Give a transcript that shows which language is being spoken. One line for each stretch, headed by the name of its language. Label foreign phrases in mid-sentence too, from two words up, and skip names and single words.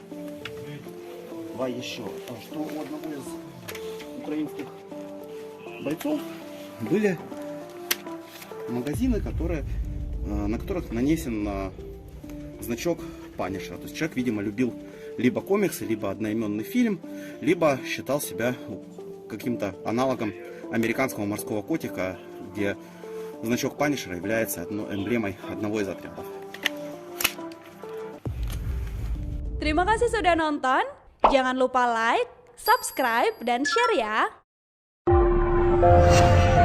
Russian: Еще, что у одного из украинских бойцов были магазины, на которых нанесен значок Punisher. То есть человек, видимо, любил либо комиксы, либо одноименный фильм, либо считал себя каким-то аналогом американского морского котика, где значок Punisher является эмблемой одного из отрядов.
Indonesian: Terima kasih sudah nonton. Jangan lupa
English: like, subscribe,
Indonesian: dan share ya.